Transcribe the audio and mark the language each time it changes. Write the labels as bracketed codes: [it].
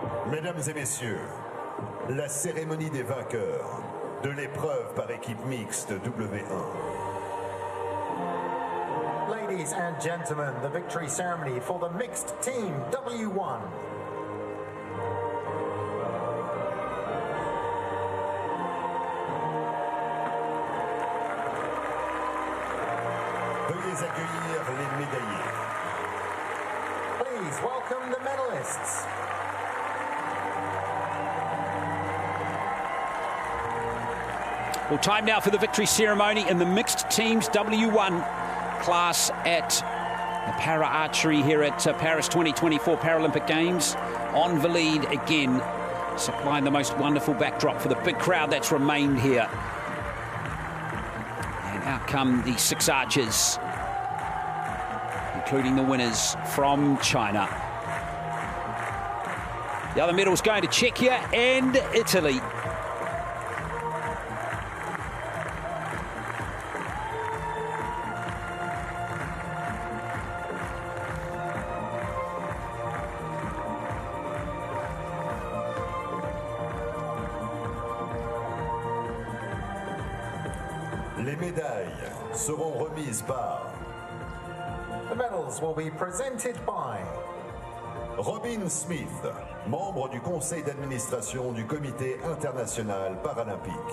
[fr] Mesdames et messieurs, la cérémonie des vainqueurs de l'épreuve par équipe mixte W1. [en] Ladies and gentlemen, the victory ceremony for the mixed team W1. [fr] Veuillez accueillir les médaillés. [en] Please welcome the medalists. Well, time now for the victory ceremony in the mixed teams W1 class at the Para Archery here at Paris 2024 Paralympic Games. On the lead again, supplying the most wonderful backdrop for the big crowd that's remained here. And out come the 6 archers, including the winners from China. The other medals going to Czechia and Italy. [fr] Les médailles seront remises par [en] The medals will be presented by [fr] Robin Smith, membre du conseil d'administration du Comité international paralympique.